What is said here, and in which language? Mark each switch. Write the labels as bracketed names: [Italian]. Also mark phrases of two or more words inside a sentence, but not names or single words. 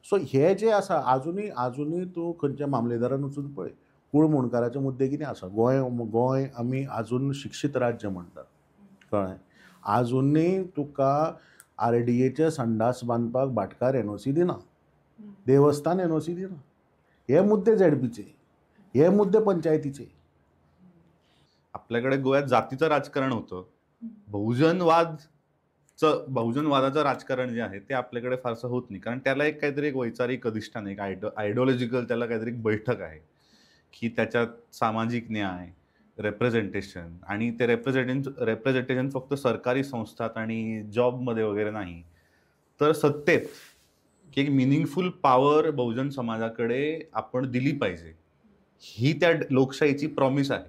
[Konkani] सो हे जे आसा आजुनूय तूं खंयच्या मामलेदारान वचून पळय, कूळ मुणकाराचे मुद्दे कितें आसा. गोंय आमी आजून शिक्षीत राज्य म्हणटात, कळ्ळें. आजुनूय तुका RDAचे संडास बांदपाक भाटकार NOC दिना, देवस्थान NOC दिना. हे मुद्दे ZPचे, हे मुद्दे पंचायतीचे. [Marathi] आपल्याकडे गोव्यात जातीचं राजकारण होतं. बहुजनवादाचं राजकारण जे आहे ते आपल्याकडे फारसं होत नाही, कारण त्याला काहीतरी एक वैचारिक अधिष्ठान, एक आयडिओलॉजिकल त्याला काहीतरी एक बैठक आहे की त्याच्यात सामाजिक न्याय, रिप्रेझेंटेशन, आणि ते रिप्रेझेंटेशन फक्त सरकारी संस्थात आणि जॉबमध्ये वगैरे नाही, तर सत्तेत, की एक [English] meaningful power [Marathi] बहुजन समाजाकडे आपण दिली पाहिजे, ही त्या लोकशाहीची प्रॉमिस आहे.